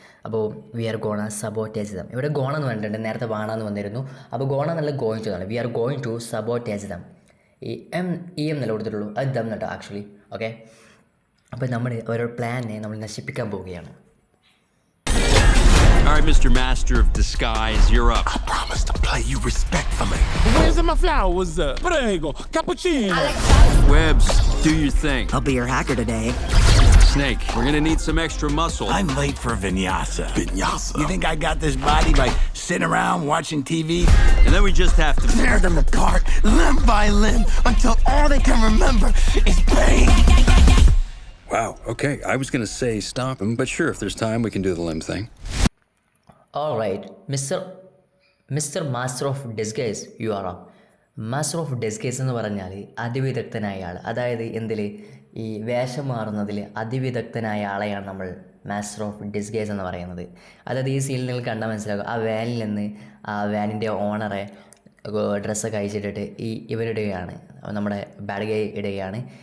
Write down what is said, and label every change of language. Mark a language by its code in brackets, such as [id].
[ml] അപ്പോൾ [en] We are gonna sabotage them. [ml] ഇവിടെ gonna എന്ന് പറഞ്ഞിട്ടുണ്ട്, നേരത്തെ വാണ എന്ന് വന്നിരുന്നു. അപ്പോൾ ഗോണ എന്നുള്ള ഗോയിങ് ടു ആണ്. [en] We are going to sabotage them. [ml] ഈ എം എന്നല്ല കൊടുത്തിട്ടുള്ളൂ, അത് ദം കേട്ടോ ആക്ച്വലി. ഓക്കെ, അപ്പോൾ നമ്മൾ ഓരോ പ്ലാനെ നമ്മൾ നശിപ്പിക്കാൻ പോവുകയാണ്. [en] All right, Mr. Master of Disguise, you're up. I promise to play you respectfully. Where's my flowers? Prego, cappuccino. Webbs, do your thing. I'll be your hacker today. Snake, we're gonna need some extra muscle. I'm late for vinyasa. Vinyasa? You think I got this body by sitting around watching TV? And then we just have to Tear them apart, limb by limb, until all they can remember is pain. Wow, okay. I was gonna say stop him, but sure, if there's time, we can do the limb thing. All right, Mr. Master of Disguise, you are up. [ml] Master of disguise എന്ന് പറഞ്ഞാൽ അതിവിദഗ്ധനായ ആൾ. അതായത് എന്തിൽ ഈ വേഷം മാറുന്നതിൽ അതിവിദഗ്ധനായ ആളെയാണ് നമ്മൾ master of disguise എന്ന് പറയുന്നത്. അതായത് ഈ സീനിൽ നിങ്ങൾ കണ്ടാൽ മനസ്സിലാകും, ആ വാനിൽ നിന്ന് ആ വാനിൻ്റെ ഓണറെ ഡ്രസ്സൊക്കെ അയച്ചിട്ടിട്ട് ഇവരിടുകയാണ്, നമ്മുടെ ബാഡ് ഗൈ ഇടുകയാണ്.